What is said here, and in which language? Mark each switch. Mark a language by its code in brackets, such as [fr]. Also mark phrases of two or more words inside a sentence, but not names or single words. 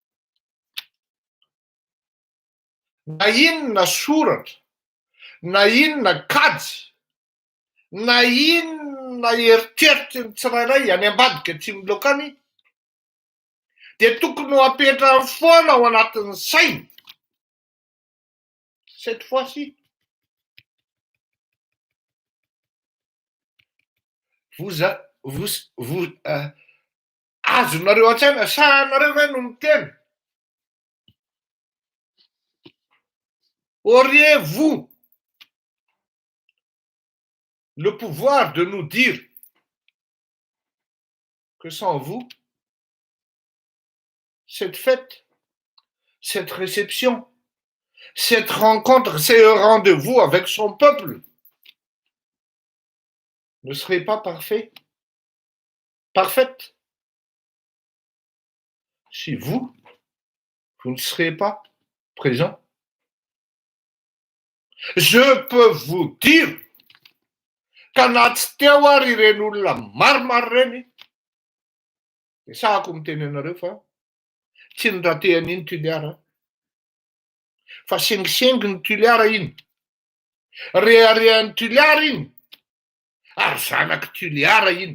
[mg] Na inona soratra, na inona kajy, na inona eritreritry ny tsirairay any ambadika tsy milokany, dia tokony ho apetrahany foana ao anatin'ny saina. [fr] Cette fois-ci, [mg] azonareo an-tsaina sa anareo ve no miteny? [fr] Auriez-vous le pouvoir de nous dire que sans vous, cette fête, cette réception, cette rencontre, ce rendez-vous avec son peuple ne serait pas parfaite si vous ne serez pas présent? Je peux vous dire [mg] qu'anaty teo ary ireny olona maromaro reny, dia sahako miteny anareo fa tsy ny rahatehan'iny tuliara, fa sengisengy ny tuliara iny, reharehan'ny tuliara iny, ary zanaky tuliara iny.